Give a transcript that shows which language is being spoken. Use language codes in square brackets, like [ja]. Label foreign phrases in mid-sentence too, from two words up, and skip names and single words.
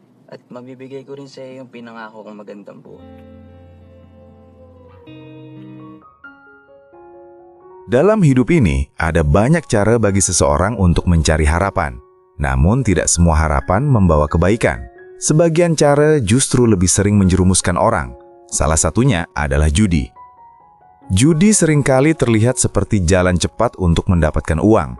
[tl] at mabibigay ko rin sa iyo yung pinangako kong magandang buhay. [id] Dalam hidup ini, ada banyak cara bagi seseorang untuk mencari harapan. Namun tidak semua harapan membawa kebaikan. Sebagian cara justru lebih sering menjerumuskan orang. Salah satunya adalah judi. Judi seringkali terlihat seperti jalan cepat untuk mendapatkan uang.